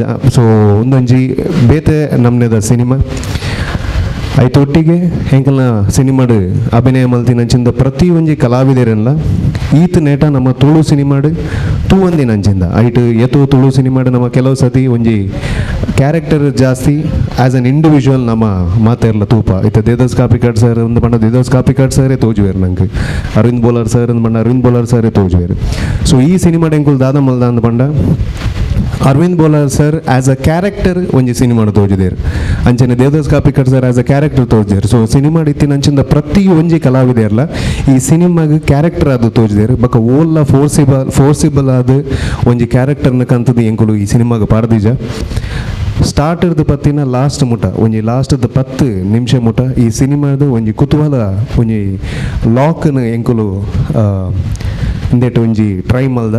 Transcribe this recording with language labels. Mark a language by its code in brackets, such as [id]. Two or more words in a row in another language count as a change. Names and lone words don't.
[tcy] ಸೊ ಒಂದೊಂಜಿ ಬೇತೆ ನಮ್ನೆದ ಸಿನಿಮಾ ಐತೊಟ್ಟಿಗೆ ಹೆಂಕಲ್ನ ಸಿನಿಮಾಡ್ ಅಭಿನಯ ಮಲ್ತಿನಂಚಿಂದ ಪ್ರತಿ ಒಂಜಿ ಕಲಾವಿದರೆಲ್ಲ ಈತ ನೇಟ ನಮ್ಮ ತುಳು ಸಿನಿಮಾಡ್ ತೂವಂದಿನಂಚಿಂದ ಐಟ್ ಎತ್ತು ತುಳು ಸಿನಿಮಾಡ್ ನಮ್ಮ ಕೆಲವು ಸತಿ ಒಂಜಿ ಕ್ಯಾರೆಕ್ಟರ್ ಜಾಸ್ತಿ [en] as an individual [tcy] ನಮ್ಮ ಮಾತೆರ್ಲ ತೂಪ ಇತ್ತ ದೇವದಾಸ್ ಕಾಪಿಕಾಡ್ ಸರ್ ಒಂದು ಪಂಡ ದೇವದಾಸ್ ಕಾಪಿಕಾಡ್ ಸರೇ ತೋಜುವೇರು ನಂಗೆ, ಅರವಿಂದ್ ಬೋಲಾರ್ ಸರ್ ಅಂದ್ ಪಂಡ ಅರವಿಂದ್ ಬೋಲಾರ್ ಸರೇ ತೋಜುವೇರು. ಸೊ ಈ ಸಿನಿಮಾಡ್ ಎಂಕುಲು ದಾದ ಮಲ್ದ ಅಂದ್ ಪಂಡ ಅರವಿಂದ್ ಬೋಲಾರ್ ಸರ್ [en] as a character [tcy] ಒಂಜಿ ಸಿನಿಮಾಡು ತೋಜಿದೇರು ಅಂಚನೆ ದೇವದಾಸ್ ಕಾಪಿಕರ್ ಸರ್ [en] as a character [tcy] ತೋಜಿದೇರು. ಸೊ ಸಿನಿಮಾ ಇತ್ತಿನಂಚಿಂದ ಪ್ರತಿ ಒಂಜಿ ಕಲಾವಿದೆಯಲ್ಲ ಈ ಸಿನಿಮಾಗೆ ಕ್ಯಾರೆಕ್ಟರ್ ಅದು ತೋಜಿದೇರು ಬೊಕ ಓಲ್ಲ ಫೋರ್ಸಿಬಲ್ ಆದ ಒಂಜಿ ಕ್ಯಾರೆಕ್ಟರ್ನ ಕಂತದ್ದು ಎಂಕುಲು ಈ ಸಿನಿಮಾಗೆ ಪಾಡ್ದೀಜ. ಸ್ಟಾರ್ಟರ್ದು ಪತ್ತಿನ ಲಾಸ್ಟ್ ಮುಟ ಒಂಜಿ ಲಾಸ್ಟ್ದ 10 ನಿಮಿಷ ಮುಟ ಈ ಸಿನಿಮಾದ ಒಂಜಿ ಕುತೂಹಲ ಒಂಜಿ ಲಾಕ್ನ ಎಂಕುಲು ಇಂದೇಟು ಒಂಜಿ ಟ್ರೈ ಮಲ್ದ.